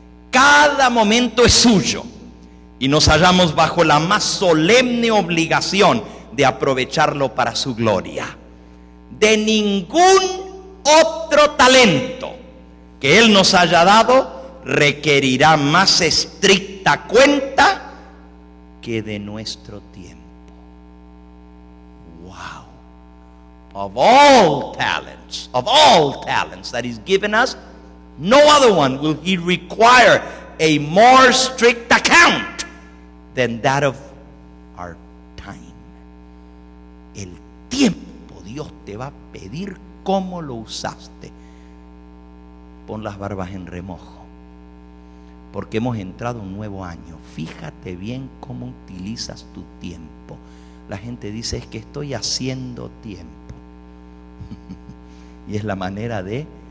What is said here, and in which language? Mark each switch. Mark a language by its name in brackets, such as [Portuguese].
[Spanish] Cada momento es suyo. Y nos hallamos bajo la más solemne obligación de aprovecharlo para su gloria. De ningún otro talento que Él nos haya dado requerirá más estricta cuenta que de nuestro tiempo. [English] Wow. Of all talents that He's given us, no other one will He require a more strict account than that of our time. [Spanish] El tiempo Dios te va a pedir cómo lo usaste. Pon las barbas en remojo, porque hemos entrado un nuevo año. Fíjate bien cómo utilizas tu tiempo. La gente dice, es que estoy haciendo tiempo. Y es la manera de